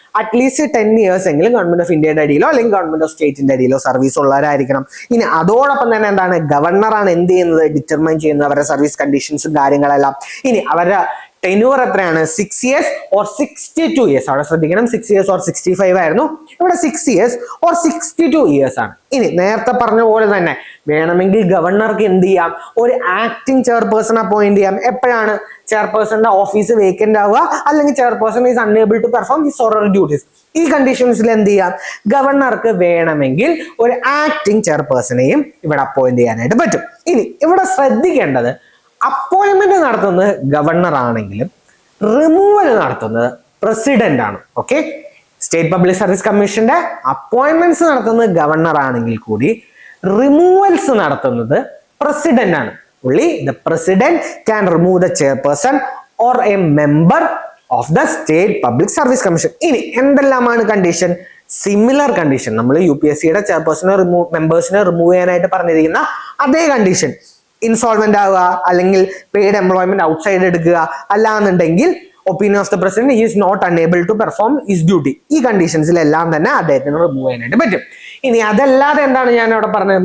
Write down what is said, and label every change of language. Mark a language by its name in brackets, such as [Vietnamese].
[Malayalam] At least 10 years എങ്കിലും government of ഇന്ത്യയുടെ അടിയിലോ അല്ലെങ്കിൽ ഗവൺമെന്റ് ഓഫ് സ്റ്റേറ്റിന്റെ അടിയിലോ സർവീസ് ഉള്ളവരായിരിക്കണം. ഇനി അതോടൊപ്പം തന്നെ എന്താണ്? ഗവർണറാണ് എന്ത് ചെയ്യുന്നത്? ഡിറ്റർമൈൻ ചെയ്യുന്നത് അവരുടെ സർവീസ് കണ്ടീഷൻസും കാര്യങ്ങളെല്ലാം. ഇനി അവരുടെ ടെന്യൂർ എത്രയാണ്? 6 years or 62 years. അവിടെ ശ്രദ്ധിക്കണം, 6 years or 65 ആയിരുന്നു. ഇവിടെ 6 years or 62 years ആണ്. ഇനി നേരത്തെ പറഞ്ഞ പോലെ തന്നെ വേണമെങ്കിൽ ഗവർണർക്ക് എന്ത് ചെയ്യാം? ഒരു ആക്ടിംഗ് ചെയർപേഴ്സൺ അപ്പോയിന്റ് ചെയ്യാം. എപ്പോഴാണ് ചെയർപേഴ്സന്റെ ഓഫീസ് വേക്കന്റ് ആവുക അല്ലെങ്കിൽ [English] chairperson is unable to perform his or her duties, [Malayalam] ഈ കണ്ടീഷൻസിൽ എന്ത് ചെയ്യാം? ഗവർണർക്ക് വേണമെങ്കിൽ ഒരു ആക്ടിംഗ് ചെയർപേഴ്സണെയും ഇവിടെ അപ്പോയിന്റ് ചെയ്യാനായിട്ട് പറ്റും. ഇനി ഇവിടെ ശ്രദ്ധിക്കേണ്ടത്, അപ്പോയിന്റ്മെന്റ് നടത്തുന്നത് ഗവർണർ ആണെങ്കിലും റിമൂവൽ നടത്തുന്നത് പ്രസിഡന്റ് ആണ്. ഓക്കെ, സ്റ്റേറ്റ് പബ്ലിക് സർവീസ് കമ്മീഷന്റെ അപ്പോയിന്റ്മെന്റ്സ് നടത്തുന്നത് ഗവർണർ ആണെങ്കിൽ കൂടി റിമൂവൽസ് നടത്തുന്നത് പ്രസിഡന്റ് ആണ്. [English] only the president can remove the chairperson or a member of the state public service commission. [Malayalam] ഇനി എന്തെല്ലാമാണ് കണ്ടീഷൻ? Similar condition. നമ്മൾ UPSCയുടെ ചെയർപേഴ്സണെ മെമ്പേഴ്സിനെ റിമൂവ് ചെയ്യാനായിട്ട് പറഞ്ഞിരിക്കുന്ന അതേ കണ്ടീഷൻ. ഇൻസോൾവെന്റ് ആവുക, അല്ലെങ്കിൽ പെയ്ഡ് എംപ്ലോയ്മെന്റ് ഔട്ട്സൈഡ് എടുക്കുക, അല്ലാന്നുണ്ടെങ്കിൽ [English] Opinion of the president is not unable to perform his duty. [Malayalam] ഈ കണ്ടീഷൻസിലെല്ലാം തന്നെ അദ്ദേഹത്തിന് റിമൂവ് ചെയ്യാനായിട്ട് പറ്റും. ഇനി അതല്ലാതെ എന്താണ് ഞാൻ അവിടെ പറഞ്ഞത്?